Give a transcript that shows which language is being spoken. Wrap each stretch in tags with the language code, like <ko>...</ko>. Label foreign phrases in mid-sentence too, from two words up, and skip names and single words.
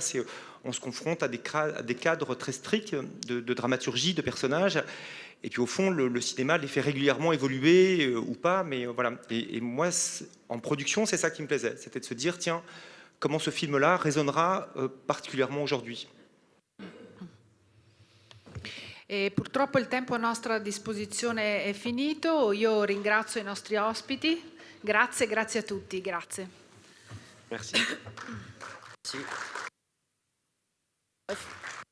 <fr>On se confronte à des cadres très stricts de dramaturgie, de personnages. Et puis au fond, le cinéma les fait régulièrement évoluer ou pas. Mais voilà. Et moi, en production, c'est ça qui me plaisait. C'était de se dire, tiens, comment ce film-là résonnera particulièrement aujourd'hui.</fr> <it>E purtroppo il tempo a nostra disposizione è finito. Io ringrazio i nostri ospiti. Grazie a tutti. Grazie.</it> <fr>Merci. Merci.</fr>